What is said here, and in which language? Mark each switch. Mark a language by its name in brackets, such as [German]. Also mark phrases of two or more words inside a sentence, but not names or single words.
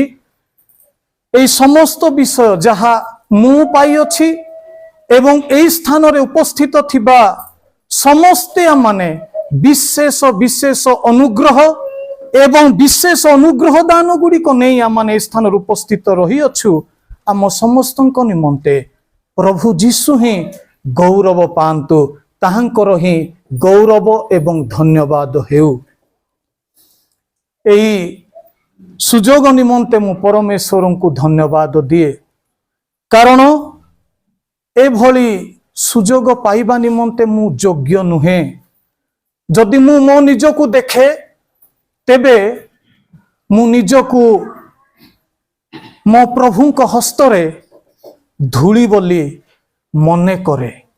[Odia] ଏ ସମସ୍ତ ବିଷୟ ଯାହା ମୁଁ ପାଇ ଅଛି ଏବଂ ଏ ସ୍ଥାନ ରେ ଉପସ୍ଥିତ ଥିବା ସମସ୍ତ ମାନେ ବିଶେଷ ବିଶେଷ ଅନୁଗ୍ରହ ଏବଂ ବିଶେଷ ଅନୁଗ୍ରହ ଦାନ ଗୁଡ଼ି କୁ ନେଇ ମାନେ ସ୍ଥାନ ରେ ଉପସ୍ଥିତ ରହି ଅଛୁ। ଆମ ସମସ୍ତ ନିମନ୍ତେ ପ୍ରଭୁ ଯୀଶୁ ହିଁ ଗୌରବ ପାଆନ୍ତୁ ତାହାଙ୍କର ହିଁ ଗୌରବ ଏବଂ ଧନ୍ୟବାଦ ହେଉ। ଏଇ ସୁଯୋଗ ନିମନ୍ତେ ମୁଁ ପରମେଶ୍ୱର କୁ ଧନ୍ୟବାଦ ଦିଏ କାରଣ ଏ ଭଳି ସୁଯୋଗ ପାଇବା ନିମନ୍ତେ ମୁଁ ଯୋଗ୍ୟ ନୁହେଁ। ଯଦି ମୁଁ ମୋ ନିଜକୁ ଦେଖେ ତେବେ ମୁଁ ନିଜକୁ ମୋ ପ୍ରଭୁ କୁ ହସ୍ତରେ ଧୂଳି ବୋଲି ମନେ କରେ।